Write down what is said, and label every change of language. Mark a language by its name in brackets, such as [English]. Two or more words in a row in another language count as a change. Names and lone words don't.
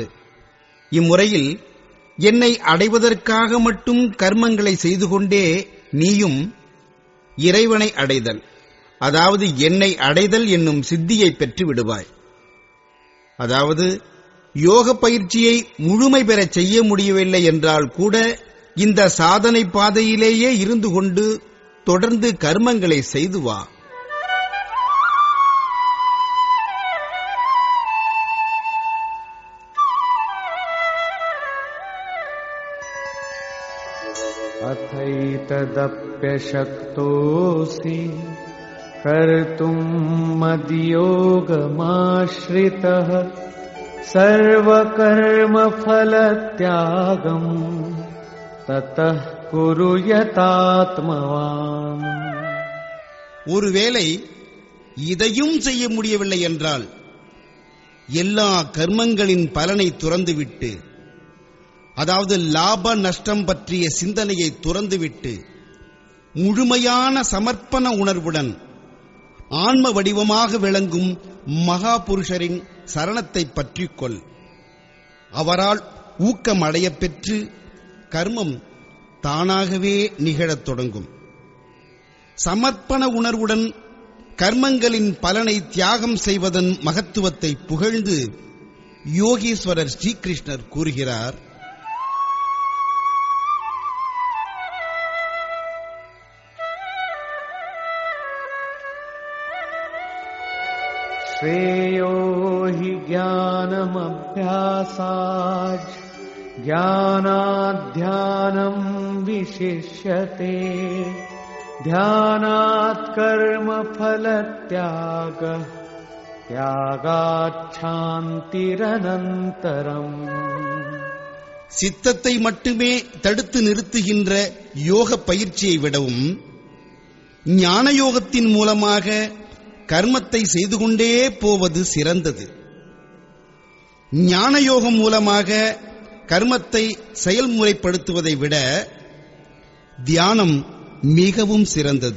[Tamil] இம்முறையில் என்னை அடைவதற்காக மட்டும் கர்மங்களை செய்து கொண்டே நீயும் இறைவனை அடைதல், அதாவது என்னை அடைதல் என்னும் சித்தியை பெற்று விடுவாய். அதாவது யோக பயிற்சியை முழுமை பெறச் செய்ய முடியவில்லை என்றால் கூட இந்த சாதனை பாதையிலேயே இருந்து கொண்டு தொடர்ந்து கர்மங்களை செய்து வா. [Sanskrit] अथैतदप्यशक्तोऽसि कर्तुम् मद्योगमाश्रितः सर्वकर्मफलत्यागम् ततः कुरु यतात्मवान्. [Tamil] ஒருவேளை இதையும் செய்ய முடியவில்லை என்றால் எல்லா கர்மங்களின் பலனை துறந்துவிட்டு, அதாவது லாப நஷ்டம் பற்றிய சிந்தனையை துறந்துவிட்டு முழுமையான சமர்ப்பண உணர்வுடன் ஆன்ம வடிவமாக விளங்கும் மகா புருஷரின் சரணத்தை பற்றிக்கொள். அவரால் ஊக்கம் அடையப் பெற்று கர்மம் தானாகவே நிகழத் தொடங்கும். சமர்ப்பண உணர்வுடன் கர்மங்களின் பலனை தியாகம் செய்வதன் மகத்துவத்தை புகழ்ந்து யோகீஸ்வரர் ஸ்ரீகிருஷ்ணர் கூறுகிறார், [Sanskrit] श्रेयो हि ज्ञानमभ्यासात् ज्ञानाध्यानम् विशिष्यते ध्यानात् कर्मफलत्यागः त्यागात् शान्तिरनन्तरम्. [Tamil] சித்தத்தை மட்டுமே தடுத்து நிறுத்துகின்ற யோக பயிற்சியை விடவும் ஞானயோகத்தின் மூலமாக கர்மத்தை செய்து கொண்டே போவது சிறந்தது. ஞானயோகம் மூலமாக கர்மத்தை செயல்முறைப்படுத்துவதை விட தியானம் மிகவும் சிறந்தது.